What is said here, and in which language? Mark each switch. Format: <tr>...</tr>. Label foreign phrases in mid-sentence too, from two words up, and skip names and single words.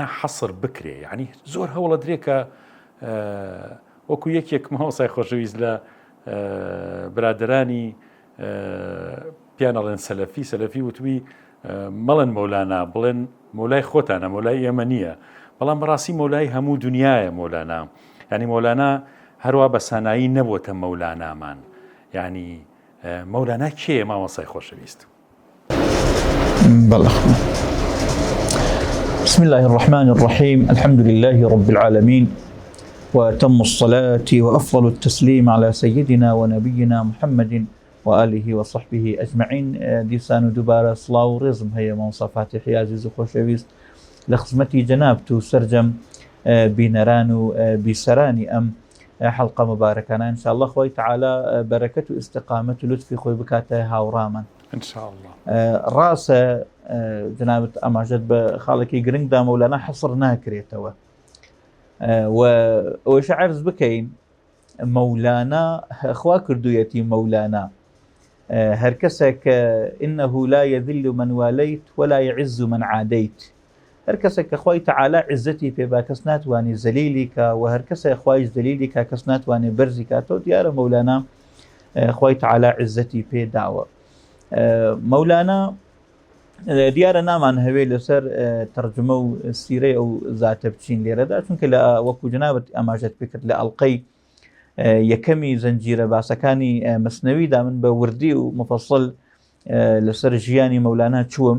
<ckb>حەسر بکرێ یعنی زۆر هەوڵە درێکە وەکو یەکێک مامۆسای خۆشەویست لە برادرانی پیانەڵێن سەلەفی وتوی مەڵێن مەولانا بڵێن مەولای خۆتانە مەولای ئێمە نییە بەڵام بەڕاستی مەولای هەموو دنیایە مەولانا یعنی مەولانا هەروە بە سانایی نەبووتە مەولانامان یعنی مەولانا کێیە مامۆسای خۆشەویست؟</ckb> <ar>بسم الله الرحمن الرحيم الحمد لله رب العالمين وأتم الصلاة وأفضل التسليم على سيدنا ونبينا محمد وآله وصحبه أجمعين.</ar> <ckb>دیسان و دووبارە سڵاو و ڕێزم هەیە مامۆستا فاتیحی عەزیز و خۆشەویست لە خزمەتی جەنابت و سەرجەم بینەران و بیسەرانی ئەم حەڵقە مبارەکانە ئینشاءالله خۆی تەعالا بەرەکەت و ئیستیقامەت و لوتفی خۆی بکاتە هاوڕامان ئینشاءالله. ڕاستە جەنابت ئاماژەت بە خاڵێکی گرنگدا مەولانە حەسر ناکرێتەوە و ئەوەش عەرز بکەین مەولانە خوا کردوویەتی مەولانە هەر کەسێک</ckb> <ar>إنه لا يذل من واليت ولا يعز من عاديت</ar> <ckb>هەر کەسێک کە خوای تەعالا عزەتی پێبا کەس ناتوانێ زەلیلی کە و هەر کەسێک خوایش زەلیلی کە کەس ناتوانێ بەرزی کاتەوە دیارە مەولانە خوای تەعالا عزەتی پێداوە. مەولانە دیارە نامان هەوێ لەسەر تەرجمە و سیرەی ئەو زاتە بچین لێرەدا چونکە لە وەکو جەنابەت ئاماژەت پێکرد لە ئەڵقەی یەکەمی زەنجیرە باسەکانی مەسنەویدا من بە وردی و مفەسڵ لەسەر ژیانی مەولانە چووم.</ckb>